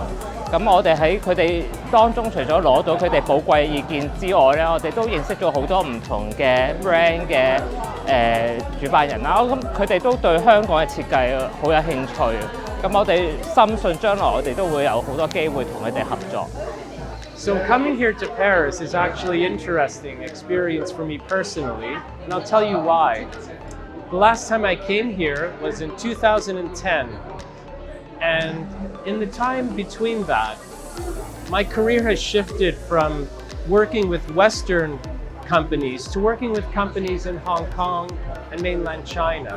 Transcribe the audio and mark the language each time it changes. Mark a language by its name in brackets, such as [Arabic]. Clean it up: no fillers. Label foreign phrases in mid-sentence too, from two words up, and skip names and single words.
[Cantonese] 咁我哋喺佢哋當中，除咗攞到佢哋寶貴意見之外咧，我哋都認識咗好多唔同嘅 brand 嘅主辦人啦。咁佢哋都對香港嘅設計好有興趣。咁我哋深信將來我哋都會有好多機會同佢哋合作。 [English] So coming here to Paris is actually an interesting experience for me personally, and I'll tell you why. The last time I came here was in 2010, and in the time between that, my career has shifted from working with Western companies to working with companies in Hong Kong and mainland China.